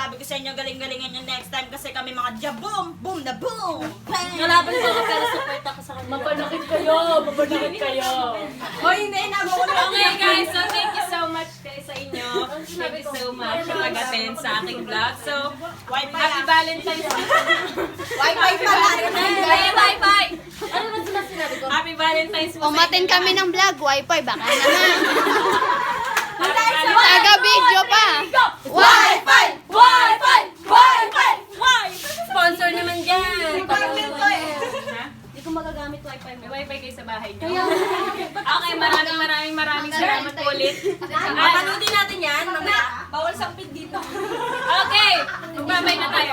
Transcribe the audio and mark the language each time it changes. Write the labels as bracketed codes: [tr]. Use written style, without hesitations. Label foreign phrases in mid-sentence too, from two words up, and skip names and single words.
[tl] sa inyo, galing-galingan nyo [en] next time [tl] kasi kami mga jaboom, boom na boom. Kalaban ko ako pero support ako sa kanila. Mapanakit kayo! Mapanakit kayo! O hindi, nagugulo. [en] Okay guys, so thank you so much guys [tl] sa inyo. [en] Thank you so much [tl] sa pag-attend sa aking vlog. [en] So, happy Valentine's Day! [tl] Wi-Fi pala. Bye! Ano naman sila sinabi ko? [en] Happy Valentine's [tl] po sa Umatin inyo. kami ng vlog, wifi, baka naman. [en] Happy Valentine's [tl] Taga-video pa. Wi-Fi! Wi-Fi! Wi-Fi! Sponsor naman dyan. Department ko eh. Ha? Hindi ko magagamit wifi mo. May wifi kayo sa bahay niyo. Okay, maraming salamat po ulit. Papanudin natin yan mamaya. Bawal sampid dito. Okay, magbabay na tayo.